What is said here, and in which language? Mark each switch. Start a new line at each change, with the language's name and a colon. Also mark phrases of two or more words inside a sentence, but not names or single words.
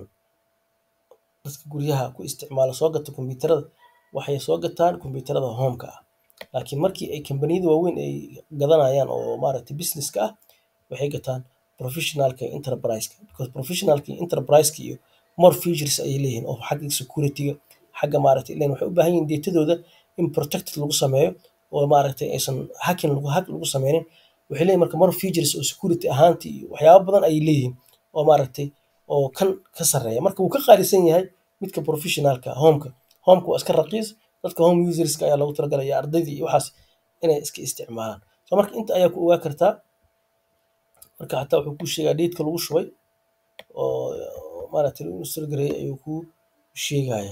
Somali: Dadka guryaha ku isticmaala soo gata computerada waxay soo gataan computerada Home-ka ah. Laakiin markii ay kambaniyada waaweyn ay gadanayaan oo maaragtay business-ka ah waxay gataan professionalka iyo enterprise-ka. Because professionalka iyo enterprise-ka iyo
English: more features
Somali: ayay leeyihiin oo xagga security-ga, xagga maaragtay ileen waxay u baahan yihiin datadooda in protected lagu sameeyo oo maaragtay aysan hack lagu sameynin. Waxay leeyihiin marka
English: more features
Somali: oo security ahaantii iyo waxyaabo badan ayay leeyihiin oo maaragtay oo kan ka sarreeya. Marka wuu ka qaalisan yahay midka professionalka Home-ka. Home-ka waa iska raqiis. Dadka
English: home userska
Somali: ayaa loogu talagalay iyo ardayda iyo waxaas inay iska isticmaalaan. So marka inta ayaa ku ogaa kartaa. Marka xataa wuxuu kuu sheegaa date-ka lagu shubay oo maaragtay lagu install gareeyay ayuu kuu sheegaya.